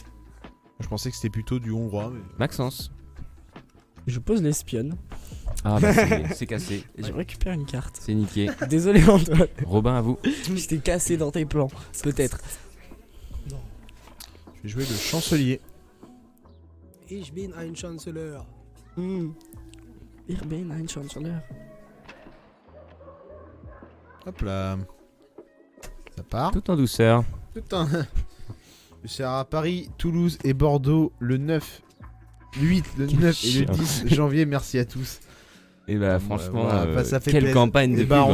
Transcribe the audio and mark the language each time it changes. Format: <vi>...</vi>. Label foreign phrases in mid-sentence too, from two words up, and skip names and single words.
<fr>Je pensais que c'était plutôt du hongrois. Mais... Maxence. Je pose l'espionne Ah bah c'est cassé. et je récupère une carte. C'est niqué. Désolé Antoine, Robin à vous. je t'ai cassé dans tes plans, peut-être. Je vais jouer le chancelier.</fr> <de>Ich bin ein Chancellor. Ich bin ein Chancellor.</de> <fr>Hop là. Ça part. Tout en douceur. Putain. Je serai à Paris, Toulouse et Bordeaux le 9, le 8, le 9 et le 10 janvier. Merci à tous. Et bah franchement, voilà, bah, ça fait quelle plaisir. campagne de Et bah,</fr>